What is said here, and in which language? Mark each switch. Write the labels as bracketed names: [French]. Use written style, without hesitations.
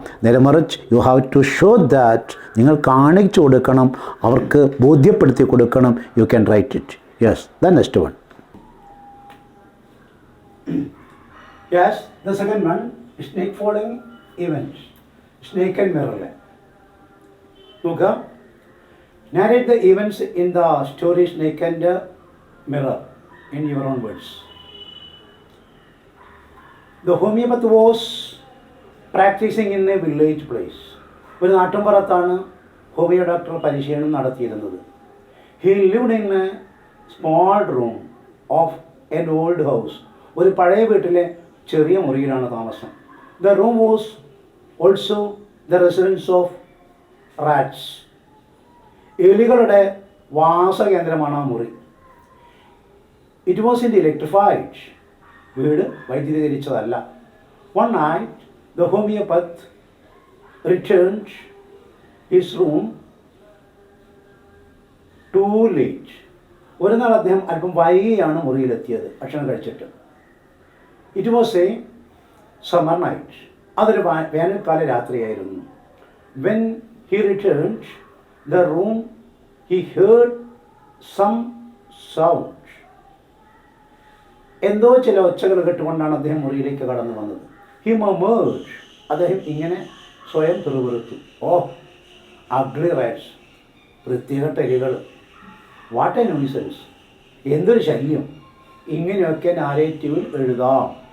[Malayalam] നേരെമറിച്ച് [English] You have to show that. [Malayalam] നിങ്ങൾ കാണിച്ചു കൊടുക്കണം, അവർക്ക് ബോധ്യപ്പെടുത്തി കൊടുക്കണം. [English] You can write it. Yes, the next one. Yes, the second one, snake following events. Snake and mirror. [Malayalam] നോക്കുക, [English] narrate the events in the story Snake and Mirror in your own words. The homeopath was practicing in a village place. [Malayalam] ഒരു നാട്ടിൻപുറത്താണ് homeo doctor പരിശീലനം നടത്തിയിരുന്നത്. [English] He lived in a small room of an old house. [Malayalam] ഒരു പഴയ വീട്ടിലെ ചെറിയ മുറിയിലാണ് താമസം. [English] The room was also the residence of rats. [Malayalam] എലികളുടെ വാസകേന്ദ്രമാണ് ആ മുറി. [English] It was unelectrified. [Malayalam] വീട് വൈദ്യുതീകരിച്ചതല്ല. [English] One night the homeopath returned his room too late. [Malayalam] ഒരു നാൾ അദ്ദേഹം അല്പം വൈകിയാണ് മുറിയിലെത്തിയത് ഭക്ഷണം കഴിച്ചിട്ട്. [English] It was a summer night. [Malayalam] അതൊരു വേനൽക്കാല രാത്രിയായിരുന്നു. [English] When he returned the room, he heard some sound. [Malayalam] എന്തോ ചില ഒച്ചകൾ കേട്ടുകൊണ്ടാണ് അദ്ദേഹം മുറിയിലേക്ക് കടന്നു വന്നത്. [English] He murmured. [Malayalam] അദ്ദേഹം ഇങ്ങനെ സ്വയം പിറുപിറുത്തു. [English] oh, ugly rats, [Malayalam] വൃത്തികെട്ട എലികൾ. [English] what a nuisance, [Malayalam] എന്തൊരു ശല്യം. ഇങ്ങനെയൊക്കെ നാരേറ്റീവിൽ എഴുതാം.